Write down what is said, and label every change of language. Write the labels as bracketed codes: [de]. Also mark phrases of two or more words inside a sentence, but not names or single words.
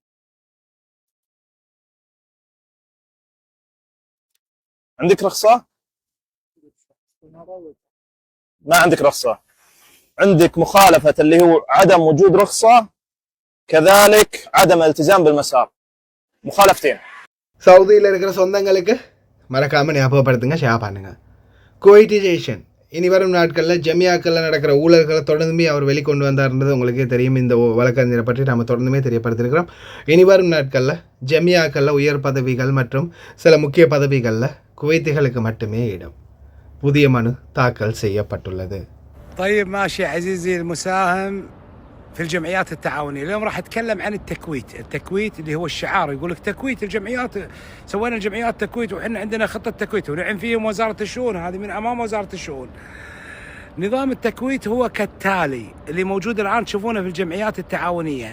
[ar] عندك رخصة؟ ما عندك رخصة. عندك مخالفة اللي هو عدم وجود رخصة، كذلك عدم الالتزام بالمسار. مخالفتين. [ta] சவுதியில் இருக்கிற சொந்தங்களுக்கு மறக்காமல் ஞாபகப்படுத்துங்க, ஷேர் பண்ணுங்க. கோயிட்டிசேஷன் இனி வரும் நாட்களில் ஜமியாக்களில் நடக்கிற ஊழல்களை தொடர்ந்துமே அவர் வெளிக்கொண்டு வந்தார்ன்றது உங்களுக்கே தெரியும். இந்த வழக்கறிஞரை பற்றி நம்ம தொடர்ந்துமே தெரியப்படுத்தியிருக்கிறோம். இனி வரும் நாட்களில் ஜமியாக்களில் உயர் பதவிகள் மற்றும் சில முக்கிய பதவிகளில் குவைத்திகளுக்கு மட்டுமே இடம். புதிய மனு தாக்கல் செய்யப்பட்டுள்ளது. [ar] طيب ماشي عزيزي المساهم في الجمعيات التعاونية. اليوم راح أتكلم عن التكويت اللي هو الشعار، يقول لك تكويت الجمعيات، سوينا الجمعيات تكويت وإحنا عندنا خطة تكويت ونعم فيهم وزارة الشؤون، هذه من أمام وزارة الشؤون. نظام التكويت هو كالتالي اللي موجود الآن تشوفونه في الجمعيات التعاونية.